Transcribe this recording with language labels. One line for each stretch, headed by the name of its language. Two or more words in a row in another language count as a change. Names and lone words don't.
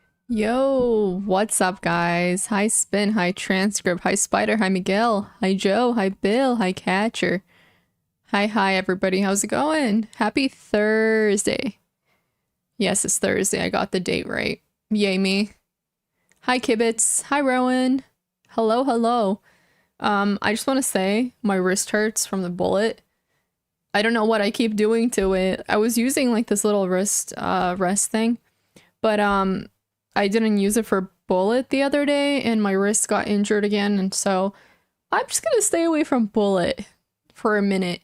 English: Yo, what's up, guys? Hi, Spin. Hi, Transcript. Hi, Spider. Hi, Miguel. Hi, Joe. Hi, Bill. Hi, Catcher. Hi, everybody. How's it going? Happy Thursday. Yes, it's Thursday. I got the date right. Yay, me. Hi, Kibitz. Hi, Rowan. Hello. I just want to say my wrist hurts from the bullet. I don't know what I keep doing to it. I was using like this little rest thing, but I didn't use it for bullet the other day and my wrist got injured again, and so I'm just gonna stay away from bullet for a minute.